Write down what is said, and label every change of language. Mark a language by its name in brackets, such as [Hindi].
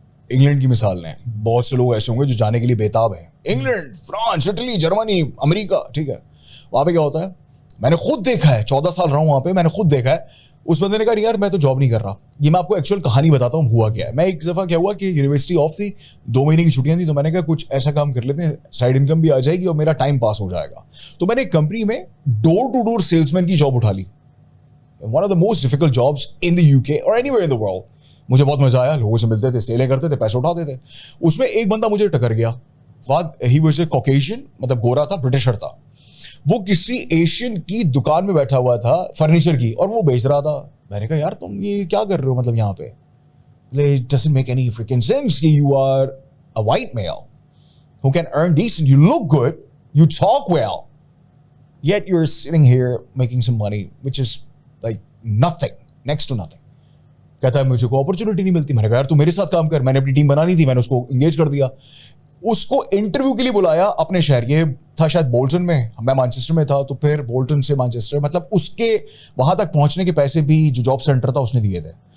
[Urdu] England کی مثال لیں, بہت سے لوگ ایسے ہوں گے جو جانے کے لیے بےتاب ہیں. انگلینڈ, فرانس, اٹلی, جرمنی, امریکہ, ٹھیک ہے, وہاں پہ کیا ہوتا ہے, میں نے خود دیکھا ہے, 14 سال رہا ہوں وہاں پہ, میں نے خود دیکھا ہے. اس بندے نے کہا یار میں تو جاب نہیں کر رہا. یہ میں آپ کو ایکچوئل کہانی بتاتا ہوں ہوا کیا ہے. میں ایک دفعہ کیا ہوا کہ یونیورسٹی آف تھی, 2 مہینے کی چھٹیاں تھیں, تو میں نے کہا کچھ ایسا کام کر لیتے ہیں, سائڈ انکم بھی آ جائے گی اور میرا ٹائم پاس ہو جائے گا. تو میں نے ایک کمپنی میں ڈور ٹو ڈور سیلس مین کی جاب اٹھا لی. [English] One of the most difficult jobs in the UK اور anywhere in the world. [Urdu] مجھے بہت مزہ آیا, لوگوں سے ملتے تھے, سیلیں کرتے تھے, پیسے اٹھاتے تھے. اس میں ایک بندہ مجھے ٹکر گیا. [English] he was a Caucasian, [Urdu] مطلب گورا تھا, برٹشر تھا. وہ کسی ایشین کی دکان میں بیٹھا ہوا تھا فرنیچر کی, اور وہ بیچ رہا تھا. میں نے کہا یار تم یہ کیا کر رہے ہو مطلب یہاں پہ, [English] it doesn't make any freaking sense کہ you are a white male who can earn decent, you look good, you talk well, yet you're sitting here making some money which is like nothing, next to nothing. [Urdu] کہتا ہے مجھے کوئی opportunity نہیں ملتی. میں نے کہا یار تو میرے ساتھ کام کر. میں نے اپنی ٹیم بنانی تھی, میں نے اس کو انگیج کر دیا. اس کو انٹرویو کے لیے بلایا اپنے شہر, یہ تھا شاید بولٹن میں, میں مانچسٹر میں تھا, تو پھر بولٹن سے مانچسٹر, مطلب اس کے وہاں تک پہنچنے کے پیسے بھی جو جاب سینٹر تھا اس نے دیے تھے.